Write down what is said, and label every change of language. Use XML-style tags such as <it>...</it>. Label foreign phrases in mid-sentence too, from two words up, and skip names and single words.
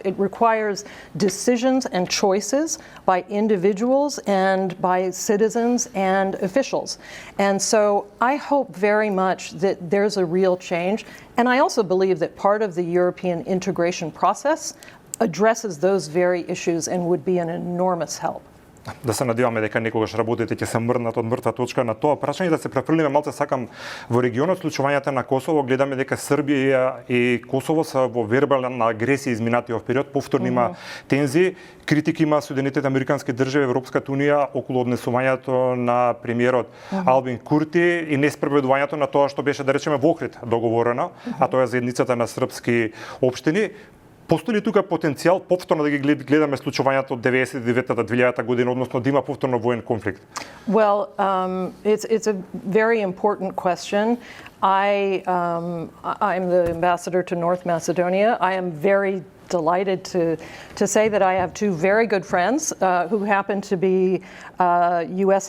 <en>It requires decisions and choices by individuals and by citizens and officials. And so I hope very much that there's a real change. And I also believe that part of the European integration process addresses those very issues and would be an enormous help.</en> <mk>Да се надеваме дека некогаш работите ќе се мрднат од мртва точка на тоа прашање, да се префрлиме малце сакам во регионот, случувањата на Косово, гледаме дека Србија и Косово се во вербална агресија изминатиот период, повторно има тензии, критики има Соединетите американски држави, Европската унија околу однесувањето на премиерот Албин Курти и неспроведувањето на тоа што беше, да речеме, во Охрид договорено, а тоа е заедницата на српски општини. Постои ли тука потенцијал повторно да ги гледаме случувањата од 99-та, 2000-та година, односно да има повторно воен конфликт?</mk> <en>Well, it's a very important question. I'm the ambassador to North Macedonia. I am very delighted to say that I have two very good friends who happen to be U.S.</en>